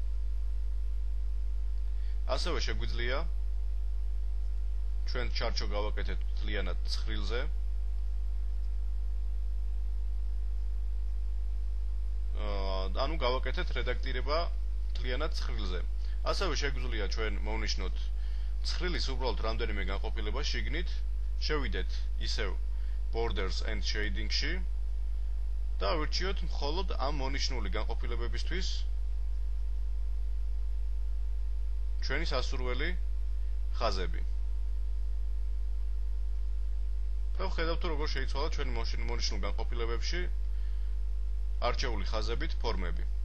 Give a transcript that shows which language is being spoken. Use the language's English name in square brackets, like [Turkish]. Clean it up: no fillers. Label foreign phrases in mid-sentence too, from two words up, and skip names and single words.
[Georgian] ასევე შეგვიძლია ჩვენ ჩარჩო გავაკეთეთ მთლიანად ცხრილზე. ანუ გავაკეთეთ რედაქტირება მთლიანად ცხრილზე. ასევე შეგვიძლია ჩვენ მოვნიშნოთ ცხრილის უბრალოდ რამდენიმე განყოფილება შიგნით, შევიდეთ ისევ [English] borders and shading- [Georgian] ში და ვირჩიოთ მხოლოდ ამ მონიშნული განყოფილებებისთვის ჩვენი სასურველი ხაზები. და ვხედავთ თუ როგორ შეიცვალა ჩვენი მონიშნულ განყოფილებებში არჩეული ხაზებით ფორმები.